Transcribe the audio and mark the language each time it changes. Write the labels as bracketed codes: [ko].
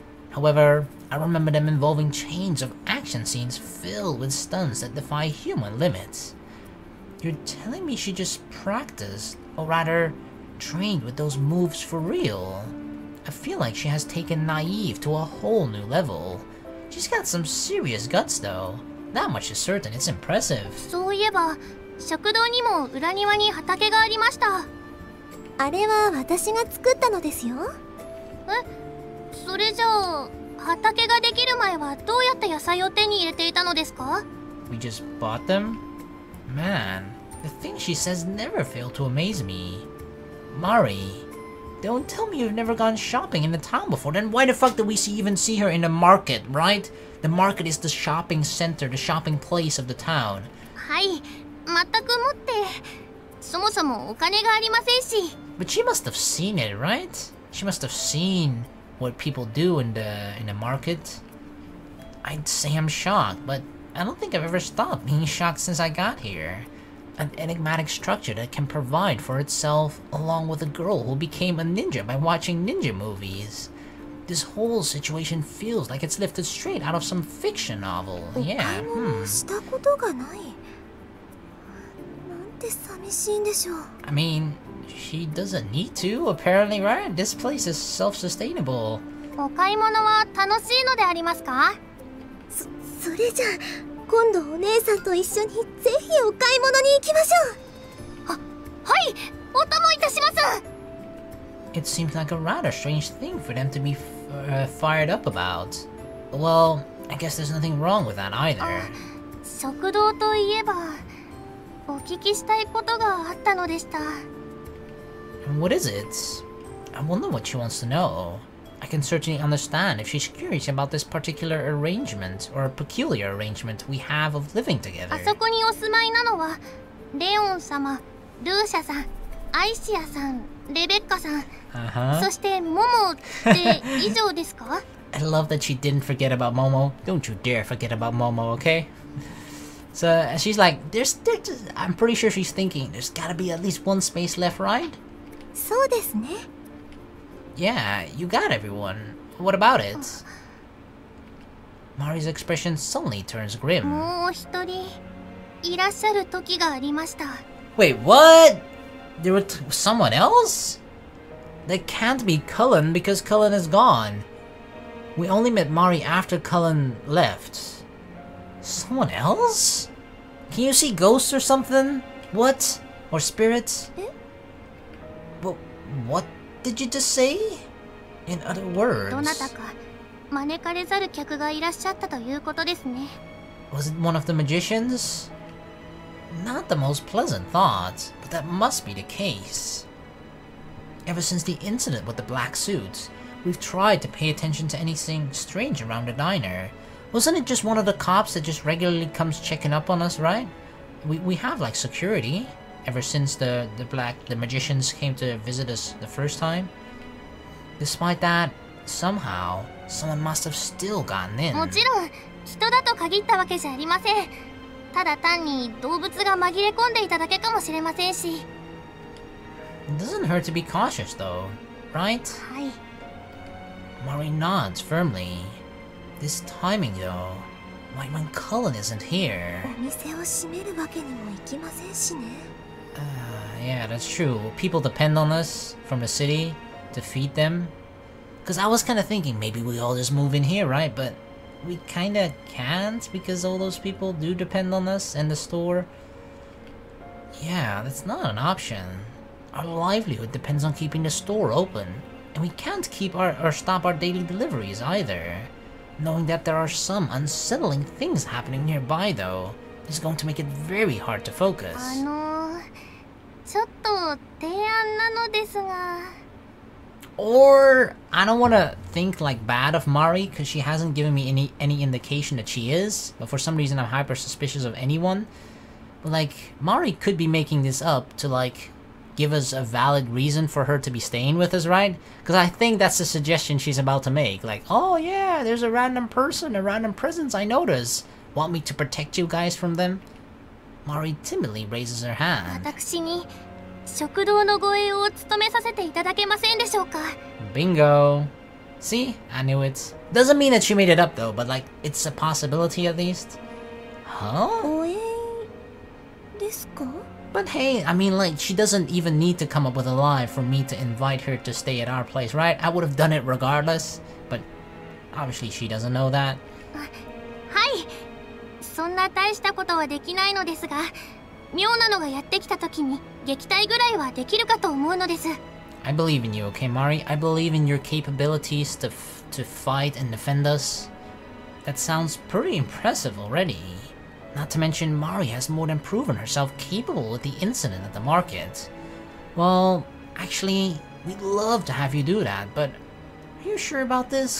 [en] However, I remember them involving chains of action scenes filled with stunts that defy human limits. You're telling me she just practiced, or rather, trained with those moves for real? I feel like she has taken naive to a whole new level. She's got some serious guts though. That much is certain, it's impressive. [ja] そういえば、食堂にも裏庭に畑がありました。あれは私が作ったのですよ。え、それじゃあ、畑ができる前はどうやって野菜を手に入れていたのですか？ [en] We just bought them? Man, the things she says never fail to amaze me. Mari, don't tell me you've never gone shopping in the town before. Then why the fuck did we even see her in the market, right? The market is the shopping center, the shopping place of the town. [ja] はい、全くもって、そもそもお金がありませんし。 [en] But she must have seen it, right? She must have seen what people do in the market. I'd say I'm shocked, but I don't think I've ever stopped being shocked since I got here. An enigmatic structure that can provide for itself along with a girl who became a ninja by watching ninja movies. This whole situation feels like it's lifted straight out of some fiction novel. Yeah, [ja] したことがない。なんて寂しいんでしょう。 [en] I mean, she doesn't need to, apparently, right? This place is self-sustainable. [ja] お買い物は楽しいのでありますか？それじゃあ、今度お姉さんと一緒にぜひお買い物に行きましょう。はい、お供いたします。 [en] It seems like a rather strange thing for them to be fired up about. Well, I guess there's nothing wrong with that either. [ja] 食堂といえば、お聞きしたいことがあったのでした。 [en] What is it? I wonder what she wants to know. I can certainly understand if she's curious about this particular arrangement or peculiar arrangement we have of living together. [ja] あそこにお住まいなのはレオン様、ルーシャさん、アイシアさん、レベッカさん、そしてモモって以上ですか？ [en] I love that she didn't forget about Momo. Don't you dare forget about Momo, okay? So she's like, I'm pretty sure she's thinking, there's gotta be at least one space left, right? [ja] そうですね。 [en] Yeah, you got everyone. What about it? Mari's expression suddenly turns grim. [ja] もう一人いらっしゃる時がありました。 [en] Wait, what? There was someone else? That can't be Cullen because Cullen is gone. We only met Mari after Cullen left. Someone else? Can you see ghosts or something? What? Or spirits? But what did you just say? In other words... [ja] どなたか招かれざる客がいらっしゃったということですね。 [en] Was it one of the magicians? Not the most pleasant thought, but that must be the case. Ever since the incident with the black suits, we've tried to pay attention to anything strange around the diner. Wasn't it just one of the cops that just regularly comes checking up on us, right? We have like security ever since the magicians came to visit us the first time. Despite that, somehow someone must have still gotten in. [ja] もちろん人だと限ったわけじゃありません。ただ単に動物が紛れ込んでいただけかもしれませんし。 [en] It doesn't hurt to be cautious though, right? [ja] はい。 [en] Mari nods firmly. This timing though, when Cullen isn't here. [ja] お店を閉めるわけにもいきませんしね。 [en] Yeah, that's true. People depend on us from the city to feed them. Cause I was kinda thinking maybe we all just move in here, right? But we kinda can't because all those people do depend on us and the store. Yeah, that's not an option. Our livelihood depends on keeping the store open. And we can't keep or stop our daily deliveries either. Knowing that there are some unsettling things happening nearby though, is going to make it very hard to focus. [ja] ちょっと提案なのですが。 [en] Or, I don't want to think like bad of Mari because she hasn't given me any indication that she is, but for some reason I'm hyper suspicious of anyone. But like, Mari could be making this up to like give us a valid reason for her to be staying with us, right? Because I think that's the suggestion she's about to make. Like, oh yeah, there's a random person, a random presence I notice. Want me to protect you guys from them? Mari timidly raises her hand. [ja] 私に食堂の護衛を務めさせていただけませんでしょうか? [en] Bingo. See? I knew it. Doesn't mean that she made it up though, but like, it's a possibility at least. Huh? [ja] 護衛ですか? [en] But hey, I mean like, she doesn't even need to come up with a lie for me to invite her to stay at our place, right? I would have done it regardless, but obviously she doesn't know that. [ja] はい。そんな大したことはできないのですが、妙なのがやってきた時に撃退ぐらいはできるかと思うのです。 [en] I believe in you, okay, Mari? I believe in your capabilities to fight and defend us. That sounds pretty impressive already. Not to mention, Mari has more than proven herself capable with the incident at the market. Well, actually, we'd love to have you do that, but are you sure about this?